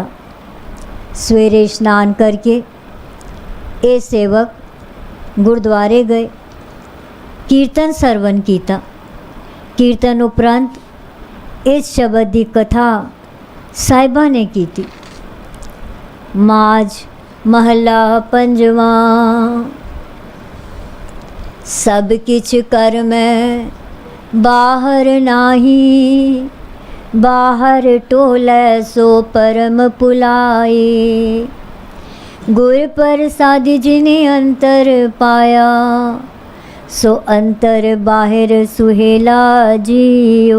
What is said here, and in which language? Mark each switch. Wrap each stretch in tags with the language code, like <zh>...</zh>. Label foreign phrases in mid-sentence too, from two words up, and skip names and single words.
<pa>ਸਵੇਰੇ ਇਸ਼ਨਾਨ ਕਰਕੇ ਇਹ ਸੇਵਕ ਗੁਰਦੁਆਰੇ ਗਏ, ਕੀਰਤਨ ਸਰਵਨ ਕੀਤਾ। ਕੀਰਤਨ ਉਪਰੰਤ ਇਸ ਸ਼ਬਦ ਦੀ ਕਥਾ ਸਾਹਿਬਾਂ ਨੇ ਕੀਤੀ। ਮਾਝ ਮਹਲਾ ਪੰਜਵਾ। ਸਭ ਕਿਛ ਕਰ ਮੈਂ ਬਾਹਰ ਨਾਹੀ, ਬਾਹਰ ਟੋਲੈ ਸੋ ਪਰਮ ਪੁਲਾਏ। ਗੁਰ ਪ੍ਰਸਾਦ ਜਿਨੇ ਅੰਤਰ ਪਾਇਆ, ਸੋ ਅੰਤਰ ਬਾਹਰਿ ਸੁਹੇਲਾ ਜੀਓ।</pa>